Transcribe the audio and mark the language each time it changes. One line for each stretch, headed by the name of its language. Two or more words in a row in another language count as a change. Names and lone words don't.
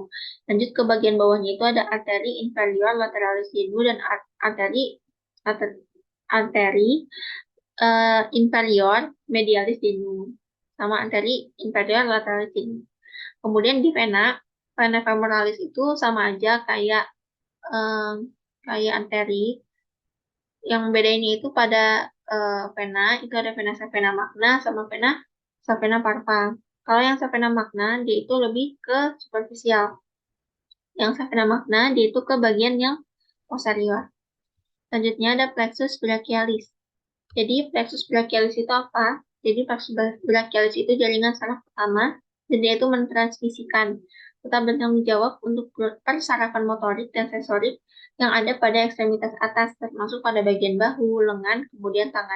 Indonesian: Lanjut ke bagian bawahnya itu ada arteri
Latin: inferior lateralis genu
Indonesian: dan arteri
Latin: inferior medialis genu
Indonesian: sama arteri
Latin: inferior lateralis genu.
Indonesian: Kemudian di vena femoralis itu sama aja kayak arteri. Yang bedanya itu pada vena itu ada vena
Latin: sapena magna
Indonesian: sama vena
Latin: sapena parva.
Indonesian: Kalau yang
Latin: sapena magna
Indonesian: dia itu lebih ke superficial. Yang
Latin: sapena magna
Indonesian: dia itu ke bagian yang posterior. Selanjutnya ada
Latin: plexus brachialis.
Indonesian: Jadi
Latin: plexus brachialis
Indonesian: itu apa? Jadi
Latin: plexus brachialis
Indonesian: itu jaringan saraf pertama dan dia itu mentransmisikan tetap bertanggung jawab untuk persarafan motorik dan sensorik yang ada pada ekstremitas atas, termasuk pada bagian bahu, lengan, kemudian tangan.